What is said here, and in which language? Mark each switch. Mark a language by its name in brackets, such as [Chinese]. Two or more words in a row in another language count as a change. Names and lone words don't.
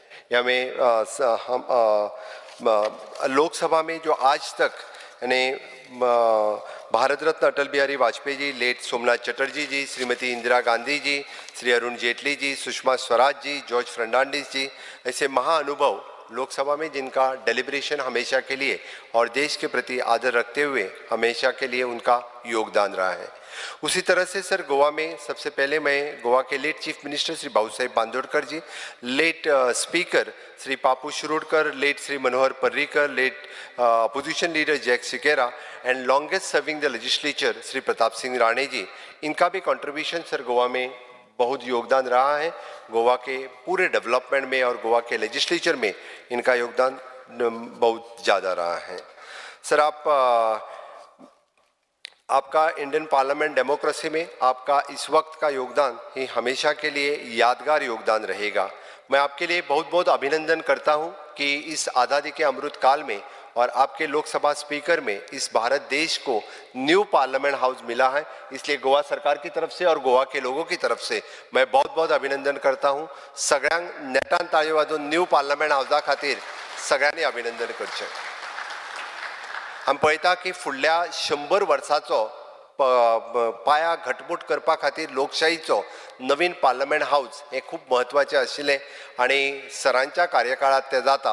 [Hindi] हमें लोकसभा में जो आज तक यानी भारत रत्न अटल बिहारी वाजपेयी जी, लेट सोमनाथ चटर्जी जी, श्रीमती इंदिरा गांधी जी, श्री अरुण जेटली जी, सुषमा स्वराज जी, जॉर्ज फर्नांडिस जी, ऐसे महाअनुभव लोकसभा में जिनका डेलिब्रेशन हमेशा के लिए और देश के प्रति आदर रखते हुए हमेशा के लिए उनका योगदान रहा है। उसी तरह से सर गोवा में सबसे पहले मैं गोवा के [English] late Chief Minister [Hindi] श्री बाबू साहेब बांदोडकर जी, [English] late Speaker [Hindi] श्री पापू शिरोडकर, लेट श्री मनोहर पर्रिकर, [English] late Opposition Leader [Hindi] जैक सिकेरा [English] and longest serving the legislature [Hindi] श्री प्रताप सिंह राणे जी, इनका भी कंट्रीब्यूशन सर गोवा में बहुत योगदान रहा है। गोवा के पूरे डेवलपमेंट में और गोवा के लेजिस्लेचर में इनका योगदान बहुत ज़्यादा रहा है। सर आपका [English] Indian Parliament democracy [Hindi] में आपका इस वक्त का योगदान ही हमेशा के लिए यादगार योगदान रहेगा। मैं आपके लिए बहुत बहुत अभिनंदन करता हूं कि इस आज़ादी के अमृत काल में और आपके लोकसभा स्पीकर में इस भारत देश को [English] New Parliament House [Hindi] मिला है। इसलिए गोवा सरकार की तरफ से और गोवा के लोगों की तरफ से मैं बहुत बहुत अभिनंदन करता हूं। [Konkani] सगळ्यांक नेटान ताळयो वाजोवन [English] New Parliament [Konkani] हाउसा खातीर सगळ्यांनी अभिनंदन करचें। आमी पळयता की फुडल्या 100 वर्सांचो पाया घटमूट करपा खातीर लोकशाहीचो नवीन [English] Parliament House [Konkani] हे खूब महत्वाचें आशिल्लें आनी सरांच्या कार्यकाळात तें जाता।